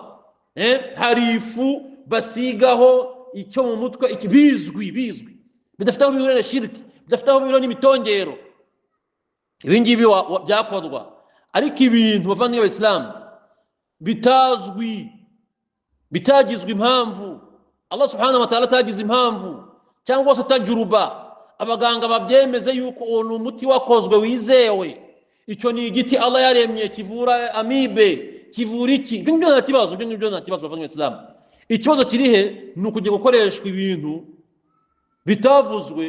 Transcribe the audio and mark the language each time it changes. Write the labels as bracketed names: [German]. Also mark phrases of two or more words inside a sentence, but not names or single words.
[Kinyarwanda] Hari ifu basigaho icyo mu mutwe, bizwi bidafite aho bihurira na shirki, bidafite aho bihurira n'imitongero. Ibi ngibi byakorwa, ariko ibintu bavandimwe b'Abayisilamu bitazwi, bitagizwe impamvu, [Arabic] الله سبحانه وتعالى [Kinyarwanda] atagize impamvu, cyangwa se tajuruba, abaganga babyemeze yuko uwo ni umuti wakozwe wizewe, icyo ni igiti Allah yaremye kivura amibe, kivura iki, ibyo ngibyo nta kibazo, ibyo ngibyo nta kibazo bavandimwe b'Abayisilamu. Ikibazo kiri he ni ukujya gukoreshwa ibintu bitavuzwe.